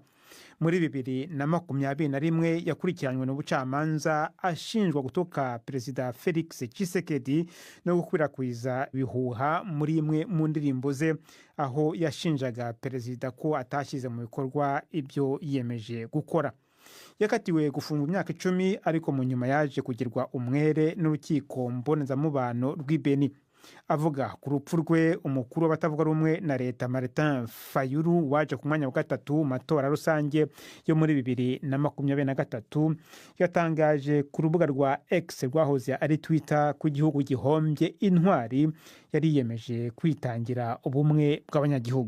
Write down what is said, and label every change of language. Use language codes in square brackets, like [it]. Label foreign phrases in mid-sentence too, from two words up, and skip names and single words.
[rw] Muri 2021 yakurikiranywe n'ubucamanza ashinjwa gutoka Perezida Felix Tshisekedi no gukwirakwiza bihuha muri imwe mu ndirimbo ze, aho yashinjaga perezida ko atashyize mu bikorwa ibyo yiyemeje gukora. Yakatiwe gufunga imyaka 10 ariko mu nyuma yaje kugirwa umwere n'urukiko mbonezamubano rw'Ibeni. Avuga ku rupfu rwe, umukuru w'abatavuga rumwe na leta Martin Fayulu waje ku mwanya wa gatatu matora rusange yo muri 2023 yatangaje ku rubuga rwa X rwahoze ari Twitter ku gihugu gihombye intwari yari yemeje kwitangira ubumwe bw'abanyagihugu.